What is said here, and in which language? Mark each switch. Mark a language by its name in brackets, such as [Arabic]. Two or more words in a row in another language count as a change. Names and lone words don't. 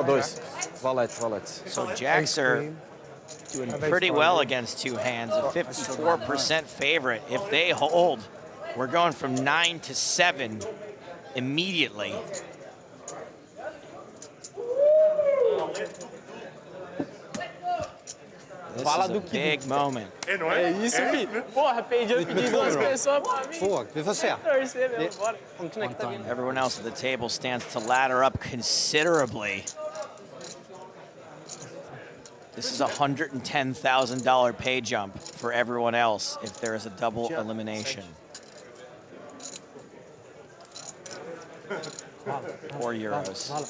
[English] So jacks are doing pretty well against two hands, a 54% favorite. If they hold, we're going from 9 to 7 immediately. This is a big moment. [Portuguese] É isso, filho. Porra, perdi duas pessoas pra mim. [Swedish] Två, vi får se. [Portuguese] Torcer mesmo, bora. Vamos conectar aqui. [English] Everyone else at the table stands to ladder up considerably. This is a $110,000 pay jump for everyone else if there is a double elimination. Or euros.